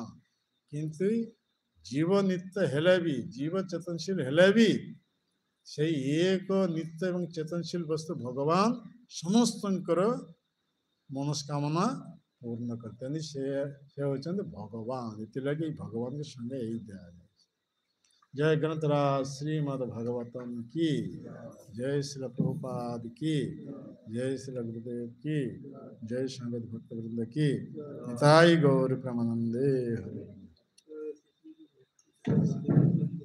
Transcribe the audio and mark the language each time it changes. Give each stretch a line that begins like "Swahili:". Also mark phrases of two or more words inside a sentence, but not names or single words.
Odia: କିନ୍ତୁ ଜୀବ ନିତ୍ୟ ହେଲେ ବି, ଜୀବ ଚେତନଶୀଳ ହେଲେ ବି ସେଇ ଏକ ନିତ୍ୟ ଏବଂ ଚେତନଶୀଳ ବସ୍ତୁ ଭଗବାନ ସମସ୍ତଙ୍କର ମନସ୍କାମନା ପୂର୍ଣ୍ଣ କରିଥାନ୍ତି। ସେ ହେଉଛନ୍ତି ଭଗବାନ। ଏଥିଲାଗି ଭଗବାନଙ୍କ ସଙ୍ଗେ ଏଇ ଦିଆଯାଏ।
Hindi: जय ग्रंथराज श्रीमद् भागवतम की जय, श्री प्रभुपाद की जय, श्री गुरुदेव की जय, संगत भक्त वृंद की
Bangla: নিতাই গৌর প্রেমানন্দে হরে।